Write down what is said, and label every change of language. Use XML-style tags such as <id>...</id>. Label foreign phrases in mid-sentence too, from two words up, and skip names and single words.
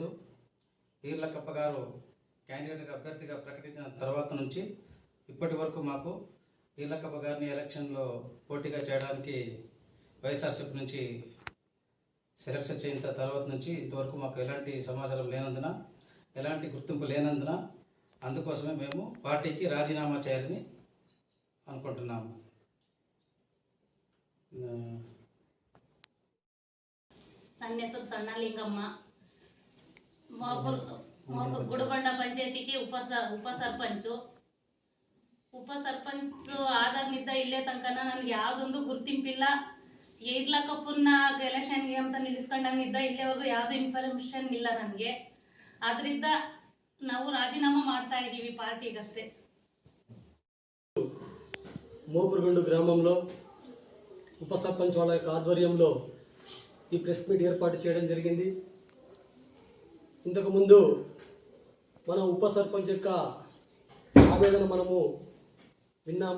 <te>ఈర్లకప్ప గారు క్యాండిడేట్గా అభ్యర్థిగా ప్రకటించిన తర్వాత నుంచి ఇప్పటి వరకు మాకు ఈర్లకప్ప గారిని ఎలక్షన్లో పోటీగా చేయడానికి వైఎస్ఆర్సీపీ నుంచి సెలక్షన్ చేసిన తర్వాత నుంచి ఇంతవరకు మాకు ఎలాంటి సమాచారం లేనందున, ఎలాంటి గుర్తింపు లేనందున అందుకోసమే మేము పార్టీకి రాజీనామా చేయాలని అనుకుంటున్నాము.</te> <kn>ನನ್ನ ಹೆಸರು ಸಣ್ಣಲಿಂಗಮ್ಮ. ಗುಡಬಂಡ ಪಂಚಾಯತಿಗೆ ಉಪ ಸರ್ಪಂಚ್ ಆದಾಗಿದ್ದ ಇಲ್ಲೇ ತನಕ ನನಗೆ ಯಾವುದೊಂದು ಗುರುತಿಂಪಿಲ್ಲ. ಇರ್ಲಕ್ಕಪ್ಪನ ಎಲೆಕ್ಷನ್ಗೆ ಅಂತ ನಿಲ್ಲಿಸ್ಕೊಂಡಂಗಿದ್ದ ಇಲ್ಲಿವರೆಗೂ ಯಾವುದು ಇನ್ಫಾರ್ಮೇಷನ್ ಇಲ್ಲ ನನಗೆ. ಅದರಿಂದ ನಾವು ರಾಜೀನಾಮಾ ಮಾಡ್ತಾ ಇದ್ದೀವಿ ಪಾರ್ಟಿಗಷ್ಟೇ.</kn> <te>మోపురగుండు గ్రామంలో ఉప సర్పంచ్ వాళ్ళ యొక్క ఆధ్వర్యంలో ఈ ప్రెస్ మీట్ ఏర్పాటు చేయడం జరిగింది. ఇంతకుముందు మన ఉప సర్పంచ్ యొక్క ఆవేదన మనము విన్నాము.</te>